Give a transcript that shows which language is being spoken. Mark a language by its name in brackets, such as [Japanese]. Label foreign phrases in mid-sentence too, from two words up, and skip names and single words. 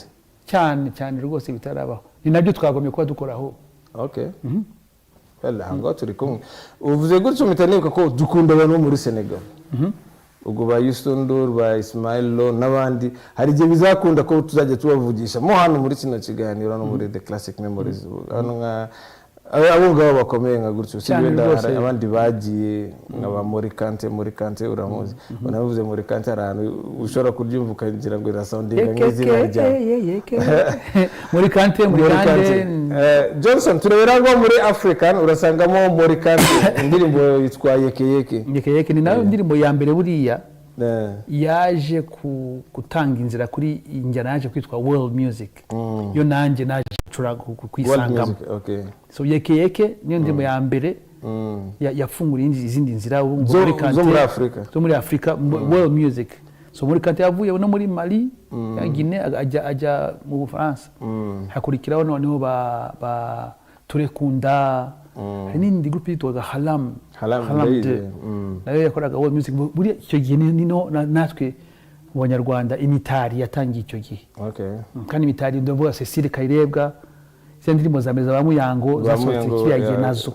[Kinyarwanda] cyane rwose bitarabaho ni nabyo twagomye kuba dukoraho ngaho turi kumwe uvuze gutyo mpita nibuka ko dukunda abantu bo muri Senegal ubwo ba Youssou N'Dour ba Ismaël Lô n'abandi hari igihe bizakunda ko tuzajya tubavugisha mo hano muri kino kiganiro no muri the classic memories hano nka abo ngabo bakomeye nka gutyo sibenda abandi bagiye nk'aba muri kante uramuzi unavuze muri kante arantu ushobora kuryumva ukagira ngo irasoundinga nk'izina ryawe muri kante Johnson turebera ngo muri African urasangamo muri kante indirimbo yitwa yeke ni nayo indirimbo ya mbere buriya yaje gutanga inzira kuri injyana yaje kwitwa [English] world music [Kinyarwanda] yo nanjye naje kwisangamo so yeke niyo ndirimbo ya mbere yafungura izindi nzira zo muri Afrika [English] world music [Kinyarwanda] so muri kante yavuye no muri Mali ya Guinea ajya mu Bufaransa hakurikiraho noneho ba turekunda hari n'indi groupe yitwaga Halam nayo yakoraga [English] world music [Kinyarwanda] buri icyo gihe nino natwe mu Banyarwanda imitari yatangiye icyo gihe kandi imitari ndavuga Cecile Kayirebwa indirimbo za meza ba Muyango zasohotse kiyagiye nazo